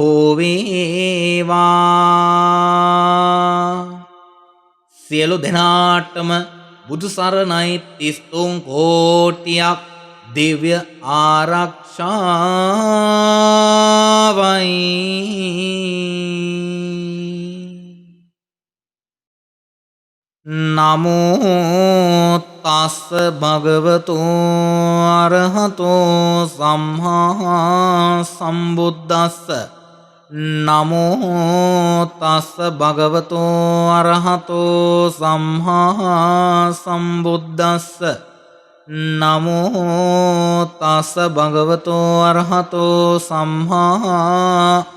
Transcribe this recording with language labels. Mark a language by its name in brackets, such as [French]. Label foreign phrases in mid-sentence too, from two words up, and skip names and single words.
[Sinhala] භෝවේවා සියලු දෙනාටම බුදු සරණයි 33 කෝටියක් දිව්‍ය [Pali] ආරක්ෂාවයි නමෝ තස්ස භගවතු අරහතෝ සම්මා සම්බුද්දස්ස නමෝ තස්ස භගවතු අරහතෝ සම්මා සම්බුද්දස්ස නමෝ තස්ස භගවතු අරහතෝ සම්මා